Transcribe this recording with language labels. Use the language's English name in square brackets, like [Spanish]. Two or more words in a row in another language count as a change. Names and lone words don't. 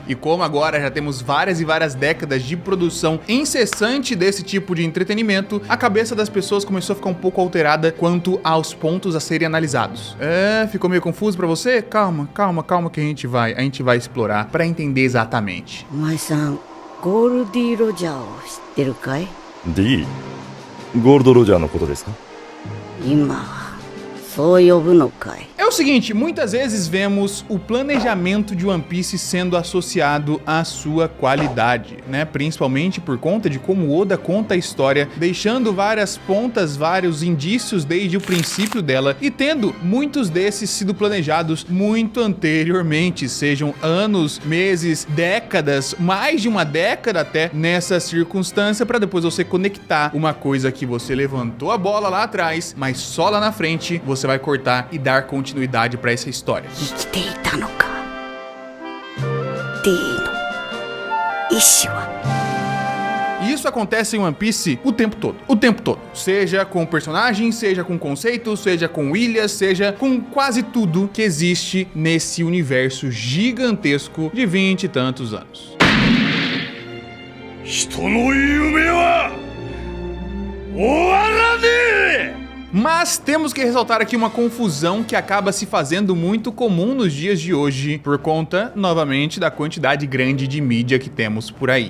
[Portuguese] E como agora já temos várias e várias décadas de produção incessante desse tipo de entretenimento, a cabeça das pessoas começou a ficar um pouco alterada quanto aos pontos a serem analisados. Ficou meio confuso pra você? Calma que a gente vai explorar pra entender exatamente. [Japanese] Omae-san, Gold Roger o shitteru kai? D? Gold Roger no koto desu ka? 今はそう呼ぶのかい? [Portuguese] É o seguinte, muitas vezes vemos o planejamento de One Piece sendo associado à sua qualidade, né? Principalmente por conta de como Oda conta a história, deixando várias pontas, vários indícios desde o princípio dela e tendo muitos desses sido planejados muito anteriormente, sejam anos, meses, décadas, mais de uma década até nessa circunstância, para depois você conectar uma coisa que você levantou a bola lá atrás, mas só lá na frente você vai cortar e dar continuidade para essa história. [Japanese] 生きていたのか D の意志は [Portuguese] E isso acontece em One Piece o tempo todo. Seja com personagens, seja com conceitos, seja com ilhas, seja com quase tudo que existe nesse universo gigantesco de 20 e tantos anos. Mas temos que ressaltar aqui uma confusão que acaba se fazendo muito comum nos dias de hoje, por conta, novamente, da quantidade grande de mídia que temos por aí.